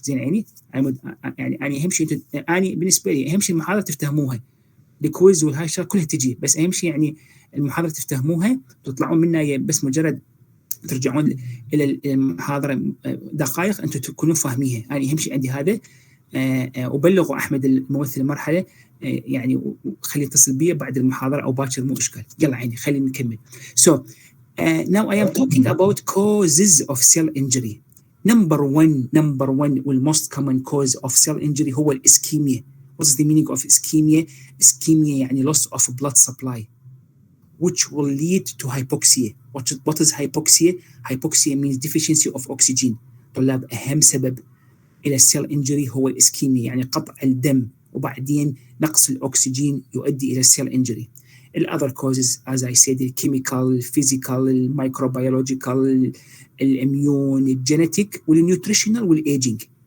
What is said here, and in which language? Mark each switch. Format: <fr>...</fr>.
<ar>زين عيني على مود يعني أنا أهم شيء أني بالنسبة لي أهم شيء المحاضرة تفتهموها، الكويز والهاي الشغلات كلها تجي، بس أهم شيء يعني المحاضرة تفتهموها تطلعون منها بس مجرد ترجعون إلى المحاضرة دقائق أنتم تكونوا فاهميها. أنا أهم شيء عندي هذا. وبلغوا أحمد الممثل المرحلة يعني خليه يتصل بي بعد المحاضرة أو باكر، مو إشكال. يلا عيني خلينا نكمل.</ar> <en>So now I am talking about causes of cell injury. Number one والmost common cause of cell injury</en> <ar>هو الإسكيميا.</ar> <en>What's the meaning of ischemia? Ischemia يعني loss of blood supply, which will lead to hypoxia. What is hypoxia? Hypoxia means deficiency of oxygen.</en> <ar>طلاب أهم سبب إلى السيل injury هو الإسكيميا، يعني قطع الدم وبعدين نقص الأكسجين يؤدي إلى السيل injury.</ar> <en>The other causes, as I said, the chemical, physical, microbiological, immune, genetic, nutritional, aging.</en>